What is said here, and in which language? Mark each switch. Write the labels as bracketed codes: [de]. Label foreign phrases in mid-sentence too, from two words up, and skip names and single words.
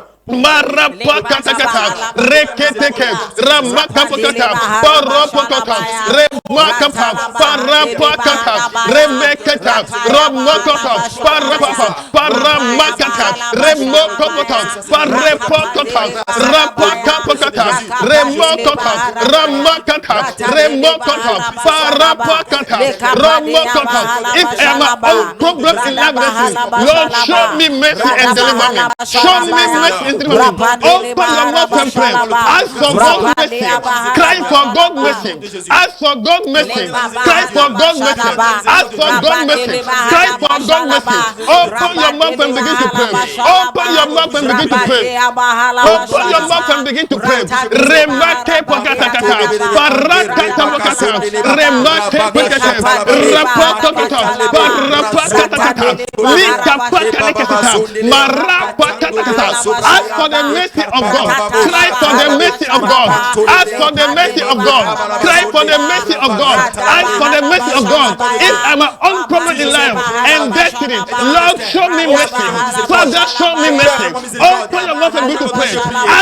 [en] Marapakatakata, reketeke, ramakapakata, parapakata, remakapa, parapakata, remekata, ramakata, parapapa, paramakata, remokopata, parepokata, rapakapakata, remokota, ramakata, remokota, parapakata, ramokota. If I am my own problem in life, Lord, show me mercy and deliver me. Show me mercy and deliver me. Open your mouth and pray. Ask for God's mercy. Cry for God's mercy. Ask for God's mercy. Cry for God's mercy. Ask for God's mercy. Cry for God's mercy. Open your mouth and begin to pray. Open your mouth and begin to pray. Open your mouth and begin to pray. Remake pakatakata. Parakata pakata. Remake pakata. Rapakata. Parapakatakata. Lika pakalekata. Marapakatakata. Ask for the mercy of God. Cry for the mercy of God. Ask for the mercy of God. Cry for the mercy of God. Ask for the mercy of God. If I'm an own problem in life and destiny, Lord, show me mercy. Father, show me mercy. Open your mouth and begin to pray.